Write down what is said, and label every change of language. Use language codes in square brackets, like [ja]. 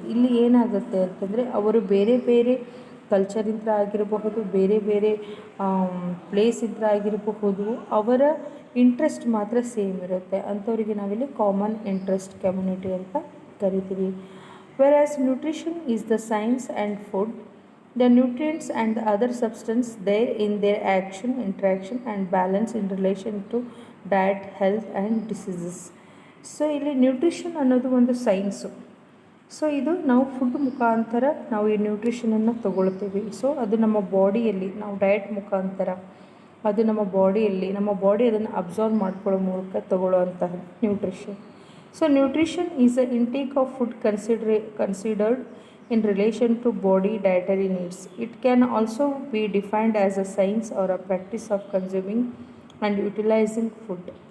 [kn] ಇಲ್ಲಿ ಏನಾಗುತ್ತೆ ಅಂತಂದರೆ ಅವರು ಬೇರೆ ಬೇರೆ ಕಲ್ಚರಿಂದ ಆಗಿರಬಹುದು, ಬೇರೆ ಬೇರೆ ಪ್ಲೇಸಿಂದ ಆಗಿರಬಹುದು, ಅವರ ಇಂಟ್ರೆಸ್ಟ್ ಮಾತ್ರ ಸೇಮ್ ಇರುತ್ತೆ. ಅಂಥವರಿಗೆ ನಾವಿಲ್ಲಿ ಕಾಮನ್ ಇಂಟ್ರೆಸ್ಟ್ ಕಮ್ಯುನಿಟಿ ಅಂತ ಕರಿತೀವಿ. [en] Whereas nutrition is the science and food, the nutrients and the other substance there in their action, interaction and balance in relation to diet, health and diseases. [kn] So ಇಲ್ಲಿ nutrition ಅನ್ನೋದು ಒಂದು science. So ಇದು ನಾವು food ಮುಖಾಂತರ ನಾವು ಈ ನ್ಯೂಟ್ರಿಷನನ್ನು ತೊಗೊಳ್ತೀವಿ. So ಅದು ನಮ್ಮ ಬಾಡಿಯಲ್ಲಿ ನಾವು ಡಯಟ್ ಮುಖಾಂತರ ಅದು ನಮ್ಮ ಬಾಡಿ ಅದನ್ನು ಅಬ್ಸಾರ್ವ್ ಮಾಡ್ಕೊಳ್ಳೋ ಮೂಲಕ ತೊಗೊಳ್ಳೋವಂತಹ nutrition. [en] So nutrition is the intake of food considered in relation to body dietary needs. It can also be defined as a science or a practice of consuming and utilizing food.